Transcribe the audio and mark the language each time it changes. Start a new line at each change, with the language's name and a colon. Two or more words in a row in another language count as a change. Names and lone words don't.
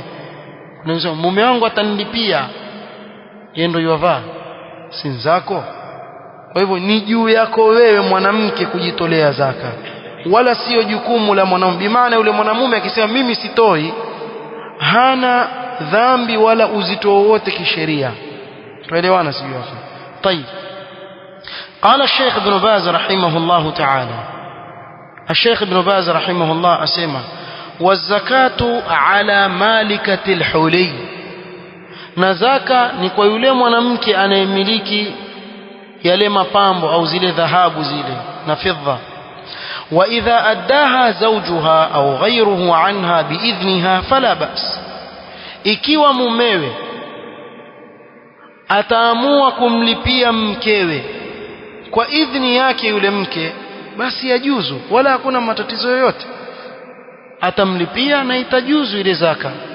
Swahili: Unaweza mume wangu atanilipia, yeye ndio yavaa, si zako. Kwa hivyo ni juu yako wewe mwanamke kujitolea zaka, wala sio jukumu la mwanamume. Bimaana yule mwanamume akisema mimi sitoi, hana dhambi wala uzito wowote kisheria. Tuelewana sio hapo?
Arabic: طيب. قال الشيخ ابن باز رحمه الله تعالى، الشيخ ابن باز رحمه الله أسمى والزكاة على مالكة الحلي، نزكاة
Swahili: ni kwa yule mwanamke anayemiliki yale mapambo au zile dhahabu zile na fedha.
Arabic: وإذا أداها زوجها أو غيره عنها بإذنها فلا بأس,
Swahili: ikiwa mumewe ataamua kumlipia mkewe kwa idhni yake yule mke, basi yajuzu, wala hakuna matatizo yoyote, atamlipia na itajuzu ile zaka.